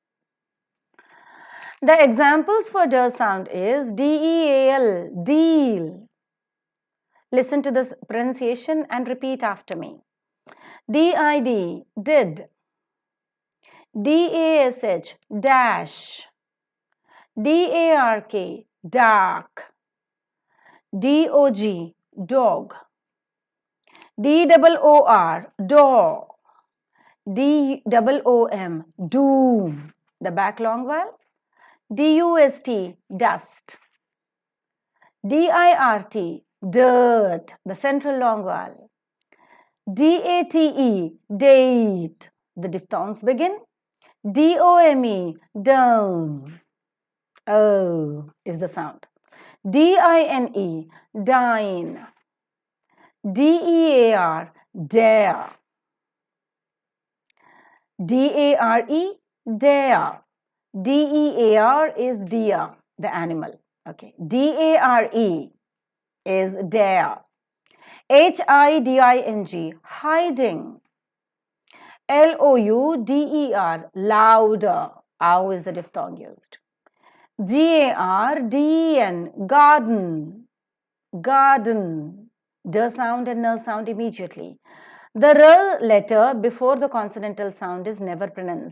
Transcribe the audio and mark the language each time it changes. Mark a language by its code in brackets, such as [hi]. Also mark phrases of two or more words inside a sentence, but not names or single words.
[en] The examples for D sound is D-E-A-L, deal. Listen to this pronunciation and repeat after me. D-I-D, did. D-A-S-H, dash. D-A-R-K, dark. D-O-G, dog. D-O-O-R, door. D-O-O-M, doom, the back long vowel. D-U-S-T, dust. D-I-R-T, dirt, the central long vowel. D-A-T-E, date, the diphthongs begin. D-O-M-E, dome. O is the sound. D-I-N-E, dine. D-E-A-R, dare. D-A-R-E, dare. D-E-A-R is deer, the animal. Okay. D-A-R-E is dare. H-I-D-I-N-G, hiding. L-O-U-D-E-R, louder. Ow is the diphthong used. G-A-R-D-E-N, garden. Garden. D sound and N sound immediately. The R letter before the consonantal sound is never pronounced.